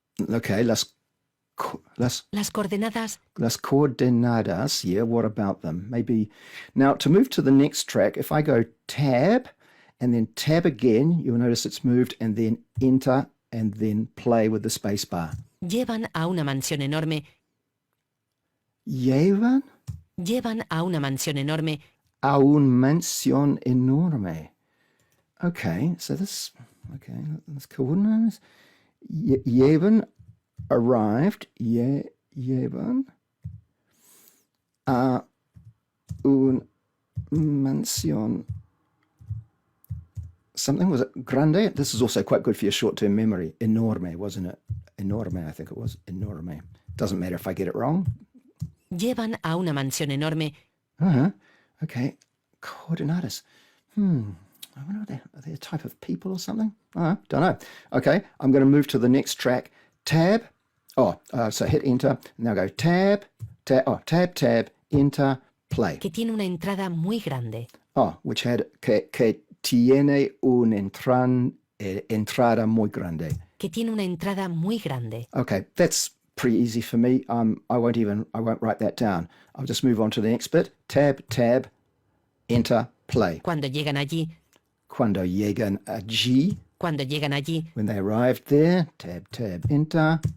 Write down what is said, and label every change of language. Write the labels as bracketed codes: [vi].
[es] Okay, las coordenadas. Las coordenadas, [en] yeah, what about them? Maybe... Now, to move to the next track, if I go tab, and then tab again, you'll notice it's moved, and then enter, and then play with the space bar. [es] Llevan a una mansión enorme. Llevan a una mansión enorme. A una mansión enorme. [en] Okay, so this... Okay, let's coordinates. Llevan arrived. [es] Llevan a una mansión... [en] Something, was it grande? This is also quite good for your short-term memory. Enorme, wasn't it? Enorme, I think it was. Enorme. Doesn't matter if I get it wrong. [es] Llevan a una mansión enorme. [en] Okay. Coordinates. I wonder, are they a type of people or something? Don't know. Okay, I'm going to move to the next track. Tab. So hit enter. Now go tab, tab, enter, play. [es] Que tiene una entrada muy grande. [en] Which had [es] que tiene una entrada muy grande. Que tiene una entrada muy grande. [en] Okay, that's pretty easy for me. I won't write that down. I'll just move on to the next bit. Tab, enter, play. [es] Cuando llegan allí. Cuando llegan allí. Cuando llegan allí. [en] When they arrived there. Tab, enter.